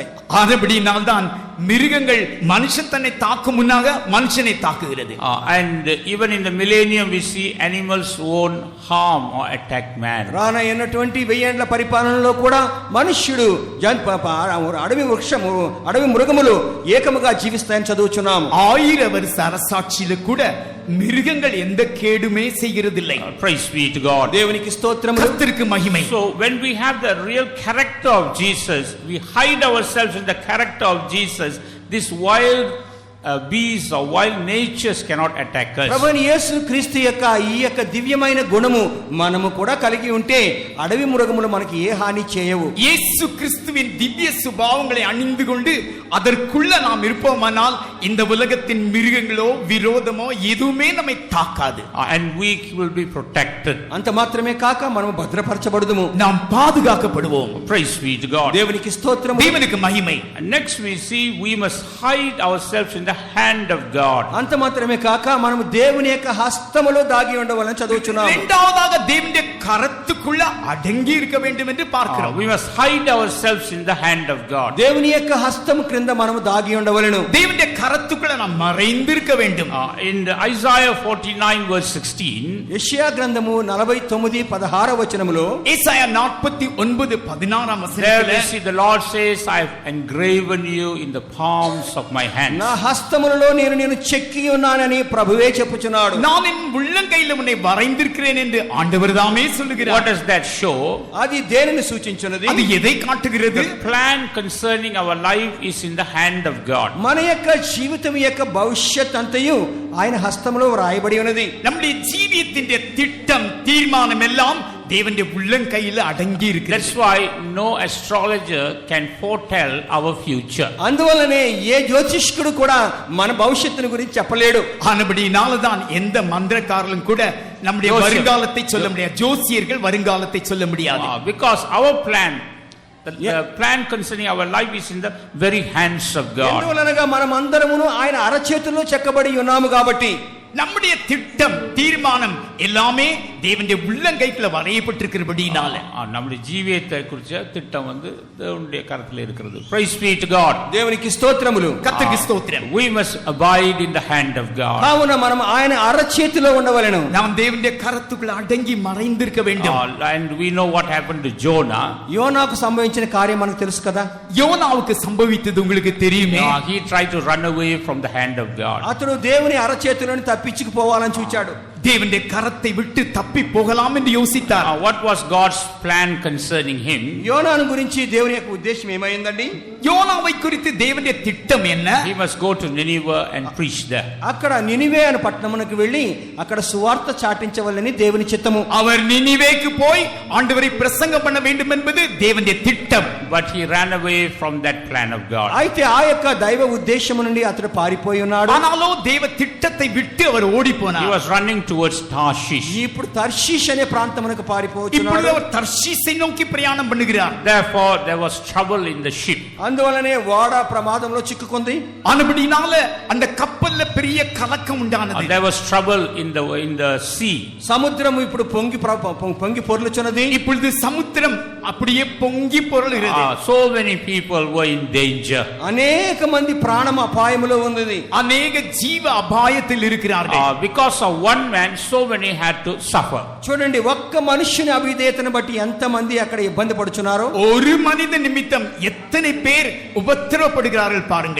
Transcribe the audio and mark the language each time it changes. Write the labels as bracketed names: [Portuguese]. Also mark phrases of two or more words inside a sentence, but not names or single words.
[Tamil] அதுபடினால் தான் மிருகங்கள் மனுஷன் தன்னை தாக்கும் முன்னாக மனுஷனை தாக்குகிறது. [English] And even in the millennium we see animals won't harm or attack man. [Telugu] రానయ్యటువంటి 1000 ఏండ్ల పరిపాలనలో కూడా మనుష్యుడు అడవి మృగములు ఏకముగా జీవిస్తాయని చదువుచున్నాం. [Tamil] 1000 வருஷ அரசாட்சியில கூட மிருகங்கள் எந்த கேடுமே செய்கிறதில்லை. [English] Praise be to God. [Telugu] దేవునికి స్తోత్రములు. [Tamil] கர்த்தருக்கு மகிமை. [English] So when we have the real character of Jesus, we hide ourselves in the character of Jesus. This wild beasts or wild natures cannot attack us. [Telugu] ప్రభువైన యేసు క్రీస్తు యొక్క ఈ యొక్క దివ్యమైన గుణము మనము కూడా కలిగి ఉంటే అడవి మృగములు మనకి ఏ హాని చేయవు. [Tamil] இயேசு கிறிஸ்துவின் திவ்ய சுபாவங்களை அணிந்து கொண்டு அதற்குள்ள நாம் இருப்போமானால் இந்த உலகத்தின் மிருகங்களோ விரோதமோ எதுவுமே நம்மை தாக்காது. [English] And we will be protected. [Telugu] అంత మాత్రమే కాక మనము భద్రపరచబడుదుము, [Tamil] நாம் பாதுகாக்கப்படுவோம். [English] Praise be to God. [Telugu] దేవునికి స్తోత్రము. [Tamil] தேவனுக்கு மகிமை. [English] And next we see we must hide ourselves in the hand of God. [Telugu] అంత మాత్రమే కాక మనము దేవుని యొక్క హస్తములో దాగి ఉండవాలని చదువుచున్నాము. [Tamil] இரண்டாவதாக தேவனுடைய கரத்துக்குள்ள அடங்கி இருக்க வேண்டும் என்று பார்க்கிறோம். [English] We must hide ourselves in the hand of God. [Telugu] దేవుని యొక్క హస్తము క్రింద మనము దాగి ఉండవలెను. [Tamil] தேவனுடைய கரத்துக்குள்ள நாம் மறைந்திருக்க வேண்டும். [English] In Isaiah 49 verse 16, [Telugu] యెషయా గ్రంథము 49:16 వచనములో [Tamil] ஏசாயா 49:16 [English] there we [Tamil] வசனத்திலே [English] see the Lord says, I have engraven you in the palms of my hands. [Telugu] నా హస్తములలో నేను చెక్కి ఉన్నానని ప్రభువే చెప్పుచున్నాడు. [Tamil] நான் என் உள்ளங்கையில் உன்னை வரைந்திருக்கிறேன் என்று ஆண்டவர் தாமே சொல்லுகிறார். [English] What does that show? [Telugu] అది దేనిని సూచించున్నది? [Tamil] அது எதை காட்டுகிறது? [English] The plan concerning our life is in the hand of God. [Telugu] మన యొక్క జీవితం యొక్క భవిష్యత్ అంతయు ఆయన హస్తములో వ్రాయబడి ఉన్నది. [Tamil] நம்முடைய ஜீவியத்தின் திட்டம் தீர்மானம் எல்லாம் தேவனுடைய உள்ளங்கையில் அடங்கி இருக்கிறது. [English] That's why no astrologer can foretell our future. [Telugu] అందువల్లనే ఏ జ్యోతిష్కుడు కూడా మన భవిష్యత్తును గురించి చెప్పలేడు. [Tamil] ஆனபடினால தான் எந்த மந்திரக்காரரும் கூட நம்முடைய வருங்காலத்தை சொல்ல முடியாது. ஜோசியர்கள் வருங்காலத்தை சொல்ல முடியாது. [English] Because our plan, the plan concerning our life is in the very hands of God. [Telugu] ఎందువలనగా మనం అందరమును ఆయన అరచేతుల్లో చెక్కబడి ఉన్నాము కాబట్టి [Tamil] நம்முடைய திட்டம் தீர்மானம் எல்லாமே தேவனுடைய உள்ளங்கைக்குள்ள வரையப்பட்டிருக்கிறபடினால நம்முடைய ஜீவியத்தை குறிச்ச திட்டம் தேவனுடைய கரத்தில் இருக்கிறது. [English] Praise be to God. [Telugu] దేవునికి స్తోత్రములు. [Tamil] கர்த்தருக்கு ஸ்தோத்திரம். [English] We must abide in the hand of God. [Telugu] కావున మనం ఆయన అరచేతిలో ఉండవలెను. [Tamil] நாம் தேவனுடைய கரத்துக்குள்ள அடங்கி மறைந்திருக்க வேண்டும். [English] And we know what happened to Jonah. [Telugu] యోనాకు సంభవించిన కార్యం మనకు తెలుసు కదా. [Tamil] யோனாவுக்கு சம்பவித்தது உங்களுக்கு தெரியுமே. [English] He tried to run away from the hand of God. [Telugu] అతడు దేవుని అరచేతిలోని తప్పించుకుపోవాలని చూచాడు. [Tamil] தேவனுடைய கரத்தை விட்டு தப்பி போகலாம் என்று யோசித்தார். [English] What was God's plan concerning him? [Telugu] యోనాను గురించి దేవుని యొక్క ఉద్దేశం ఏమైందండి? [Tamil] யோனாவை குறித்து தேவனுடைய திட்டம் என்ன? [English] He must go to Nineveh and preach there. [Telugu] అక్కడ నినివే అనే పట్టణమునకు వెళ్ళి అక్కడ సువార్త చాటించవలని దేవుని చిత్తము. [Tamil] அவர் நினிவேக்கு போய் ஆண்டவரை பிரசங்கம் பண்ண வேண்டும் என்பது தேவனுடைய திட்டம். [English] But he ran away from that plan of God. [Telugu] అయితే ఆ యొక్క దైవ ఉద్దేశము నుండి అతడు పారిపోయి ఉన్నాడు. [Tamil] ஆனாலோ தேவ திட்டத்தை விட்டு அவர் ஓடி போனார். [English] He was running towards Tarshish. [Telugu] ఇప్పుడు తర్షీష్ అనే ప్రాంతమునకు [Tamil] இப்பொழுது [Telugu] పారిపోతున్నాడు. [Tamil] அவர் தர்ஷீஸை நோக்கி பிரயாணம் பண்ணுகிறார். [English] Therefore there was trouble in the ship. [Telugu] అందువలనే ఓడ ప్రమాదంలో చిక్కుకుంది. [Tamil] ஆனபடினால அந்த கப்பல்ல பெரிய கலக்கம் உண்டானது. [English] There was trouble in the sea. [Telugu] సముద్రము ఇప్పుడు పొంగి పొర్లుచున్నది. [Tamil] இப்பொழுது சமுத்திரம் அப்படியே பொங்கி பொருளுகிறது. [English] So many people were in danger. [Telugu] అనేక మంది ప్రాణం అపాయములో ఉన్నది. [Tamil] அநேக ஜீவ அபாயத்தில் இருக்கிறார்கள். [English] Because of one man so many had to suffer. [Telugu] చూడండి, ఒక్క మనుష్యుని అవిధేయతను బట్టి ఎంత మంది అక్కడ ఇబ్బంది పడుచున్నారో. [Tamil] ஒரு மனித நிமித்தம் எத்தனை பேர் உபத்திரவப்படுகிறார்கள் பாருங்கள்.